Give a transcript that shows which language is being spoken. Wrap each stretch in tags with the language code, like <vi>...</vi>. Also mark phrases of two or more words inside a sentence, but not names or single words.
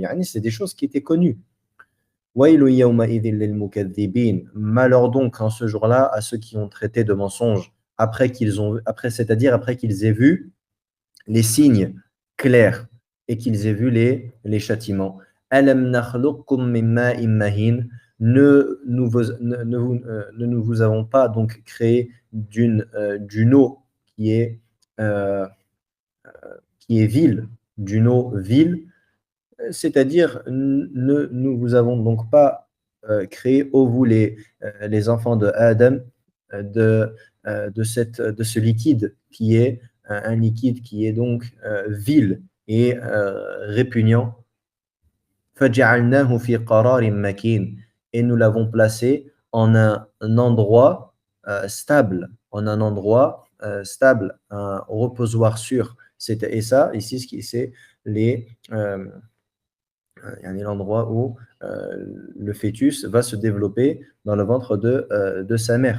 <fr>Yani, c'est des choses qui étaient connues. Malheur donc en ce jour-là à ceux qui ont traité de mensonges c'est-à-dire après qu'ils aient vu les signes clairs et qu'ils aient vu les châtiments.</fr> <ar>ألم نخلقكم من ماء مهين,</ar> <fr>ne nous vous avons pas donc créé d'une eau qui est vile, d'une eau vile, c'est-à-dire ne nous vous avons donc pas créé, ô vous les enfants de Adam, de ce liquide qui est un liquide qui est donc vil et répugnant.</fr> <ar>فَجَعَلْنَاهُ فِي قَرَارٍ مَكِينٍ,</ar> <fr>et nous l'avons placé en un endroit stable, un reposoir sûr. Et ça, ici, c'est l'endroit où le fœtus va se développer dans le ventre de sa mère.</fr>